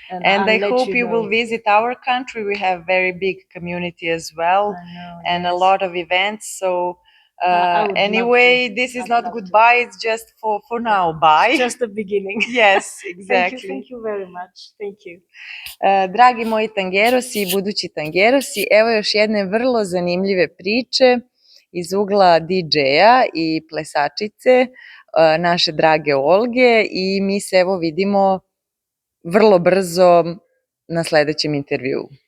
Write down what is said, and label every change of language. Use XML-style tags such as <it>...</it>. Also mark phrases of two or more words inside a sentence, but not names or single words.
<en>And I hope you will visit our country. We have very big community as well, and a lot of events. So anyway, this is not goodbye. It's just for now. Bye. It's just the beginning. Yes, exactly. Thank you very much. Thank you.</en> <sr>Dragi moji tangerosi i budući tangerosi, evo još jedne vrlo zanimljive priče iz ugla DJ-a i plesačice naše drage Olge, i mi se evo vidimo vrlo brzo na sledećem intervjuu.</sr>